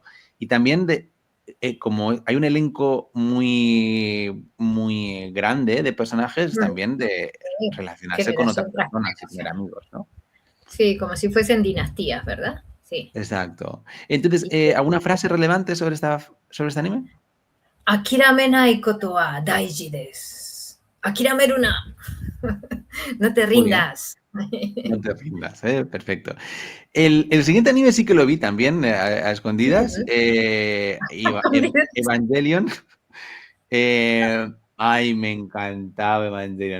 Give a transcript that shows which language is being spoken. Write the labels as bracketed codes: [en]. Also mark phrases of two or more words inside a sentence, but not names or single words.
[es] Y también como hay un elenco muy grande de personajes, mm, también de sí. relacionarse con otras Generación tras personas y tener generación. amigos, ¿no? Sí, como si fuesen dinastías, ¿verdad? Sí. Exacto. Entonces, Y que, ¿alguna frase relevante sobre este anime? [ja] 諦めないことは大事です. 諦めるな. [es] No te Muy bien, rindas. no te rindas, perfecto. El siguiente anime sí que lo vi también a escondidas, Evangelion. Ay, me encantaba Evangelion.